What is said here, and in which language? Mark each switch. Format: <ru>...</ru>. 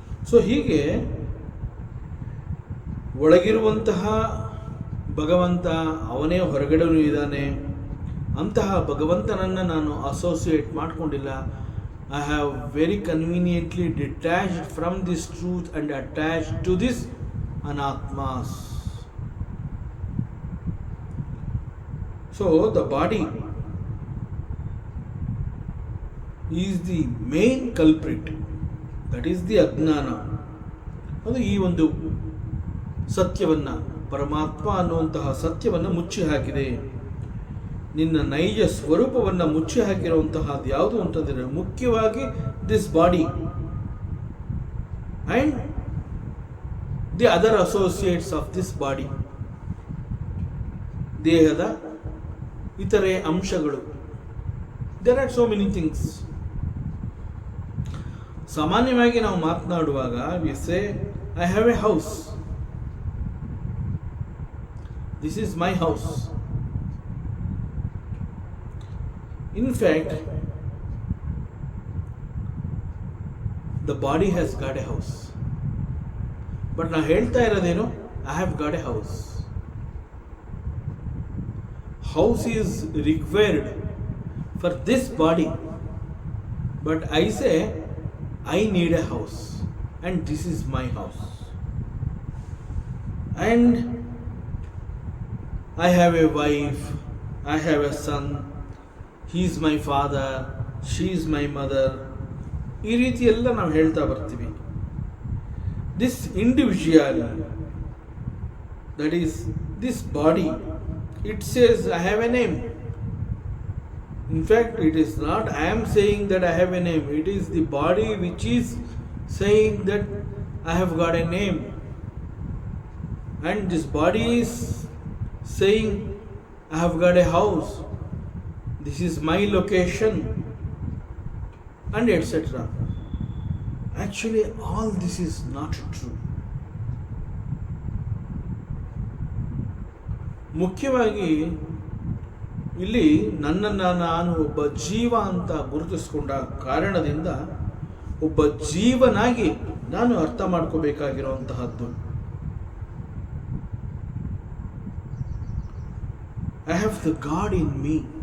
<kn>So ಹೀಗೆ ಒಳಗಿರುವಂತಹ ಭಗವಂತ ಅವನೇ ಹೊರಗಡೆನೂ ಇದ್ದಾನೆ. ಅಂತಹ ಭಗವಂತನನ್ನು ನಾನು ಅಸೋಸಿಯೇಟ್ ಮಾಡಿಕೊಂಡಿಲ್ಲ.</kn> <en>I have very conveniently detached from this truth and attached to this anatmas. So the body is the main culprit. That is the ಅಜ್ಞಾನ.</en> <kn>ಅದು ಈ ಒಂದು ಸತ್ಯವನ್ನು, ಪರಮಾತ್ಮ ಅನ್ನುವಂತಹ ಸತ್ಯವನ್ನು ಮುಚ್ಚಿ ಹಾಕಿದೆ. ನಿನ್ನ ನೈಜ ಸ್ವರೂಪವನ್ನು ಮುಚ್ಚಿ ಹಾಕಿರುವಂತಹದ್ದು ಯಾವುದು ಅಂತಂದರೆ ಮುಖ್ಯವಾಗಿ</kn> <en>This body and the other associates of this body.</en> <kn>ದೇಹದ ಇತರೆ ಅಂಶಗಳು.</kn> <en>There are so many things.</en> <kn>ಸಾಮಾನ್ಯವಾಗಿ ನಾವು ಮಾತನಾಡುವಾಗ</kn> <en>We say I have a house, this is my house. In fact, the body has got a house. But now</en> <kn>ಹೇಳ್ತಾ ಇರೋದೇನು,</kn> <en>I have got a house. House is required for this body. But I say, I need a house. And this is my house. And I have a wife, I have a son. He is my father, she is my mother.</en> <kn>ಈ ರೀತಿ ಎಲ್ಲ ನಾವು ಹೇಳ್ತಾ ಬರ್ತೀವಿ.</kn> <en>This individual, that is this body, it says I have a name. In fact it is not I am saying that I have a name. It is the body which is saying that I have got a name. And this body is saying I have got a house. This is my location, and etc. Actually, all this is not true.</en> <kn>ಮುಖ್ಯವಾಗಿ ಇಲ್ಲಿ ನನ್ನನ್ನು ನಾನು ಒಬ್ಬ ಜೀವ ಅಂತ ಗುರುತಿಸಿಕೊಂಡ ಕಾರಣದಿಂದ ಒಬ್ಬ ಜೀವನಾಗಿ ನಾನು ಅರ್ಥ ಮಾಡ್ಕೋಬೇಕಾಗಿರುವಂತಹದ್ದು,</kn> <en>I have the God in me.</en>